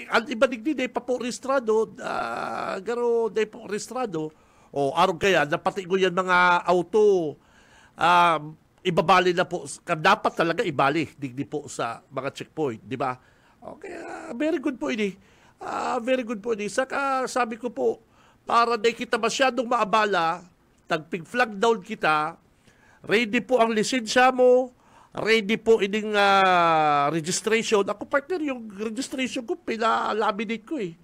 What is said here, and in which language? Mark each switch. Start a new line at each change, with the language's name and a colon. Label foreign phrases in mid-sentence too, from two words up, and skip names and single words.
Bikol: Ang iba digdi na pa po registrado, garo na po registrado. O araw kaya, napatigo yan mga auto, ibabali na po, dapat talaga ibali digdi po sa mga checkpoint, di ba? Okay,
English: very good
Bikol: po ini.
English: Very good
Bikol: po ini. Saka sabi ko po, para di kita masyadong maabala, tagpig
English: flag down
Bikol: kita, ready po ang lisensya mo, ready po ining registration.
Filipino: Ako partner, yung registration ko, pinalaminate ko eh.